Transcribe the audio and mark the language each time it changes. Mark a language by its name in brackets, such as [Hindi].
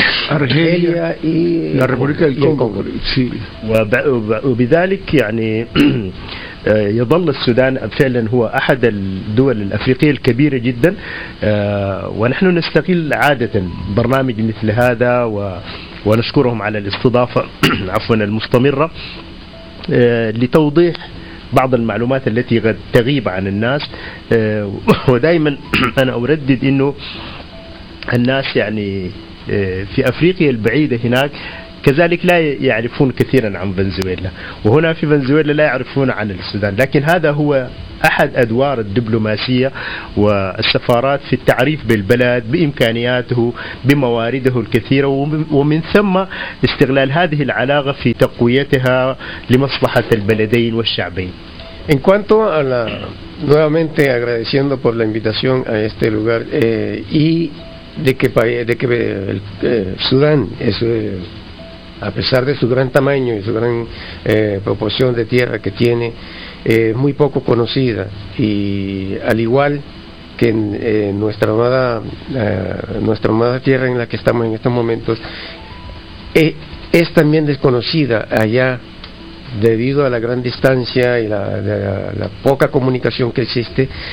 [Spanish] Argelia y la República del Congo. Sí. [Arabic] وبذلك يعني يظل السودان فعلا هو أحد الدول الأفريقية الكبيرة جدا. ونحن نستغل عادة برنامج مثل هذا ونشكرهم على الاستضافة عفوا المستمرة لتوضيح بعض المعلومات التي قد تغيب عن الناس. ودائما أنا أردد أنه الناس يعني في أفريقيا البعيدة هناك كذلك لا يعرفون كثيرا عن فنزويلا، وهنا في فنزويلا لا يعرفون عن السودان، لكن هذا هو أحد أدوار الدبلوماسية والسفارات في التعريف بالبلد بإمكانياته بموارده الكثيرة، ومن ثم استغلال هذه العلاقة في تقويتها لمصلحة البلدين والشعبين. [Spanish] En cuanto a la, nuevamente agradeciendo por la invitación a este lugar y de que Sudán es, a pesar de su gran tamaño y su gran proporción de tierra que tiene, muy poco conocida, y al igual que en nuestra amada tierra en la que estamos en estos momentos, es también desconocida allá debido a la gran distancia y la poca comunicación que existe.